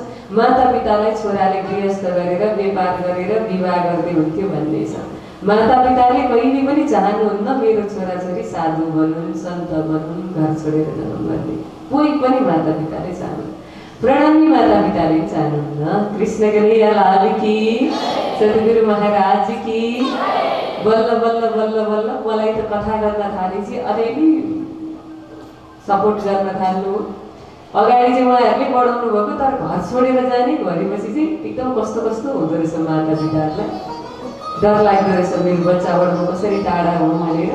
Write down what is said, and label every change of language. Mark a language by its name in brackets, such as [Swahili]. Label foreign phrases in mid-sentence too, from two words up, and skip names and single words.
[Nepali] माता पितालाई छोराले गृहस्थ गरेर व्यापार गरेर विवाह गर्दै हुन्थ्यो भन्ने छ। माता पिताले कहिले पनि चाहनुहुन्न मेरो छोराछोरी साधु बनुन्, सन्त बनुन्, घर छोडेर जाउन् भन्ने। कोही पनि माता पिताले चाहनुहुन्न, प्रणामी माता पिताले चाहनुहुन्न। [Hindi] कृष्ण कन्हैया लाल की, सद्गुरु महाराज की। [Nepali] बल्ल बल्ल बल्ल बल्ल मलाई त कथा गर्न थालेपछि अलिअलि सपोर्ट गर्न थाल्नु। अगाडि चाहिँ उहाँहरूले बढाउनु भएको, तर घर छोडेर जाने भनेपछि चाहिँ एकदम कस्तो कस्तो हुँदो रहेछ माता पिताहरूलाई। डर लाग्दो रहेछ मेरो बच्चाबाट म कसरी टाढा हुँ भनेर।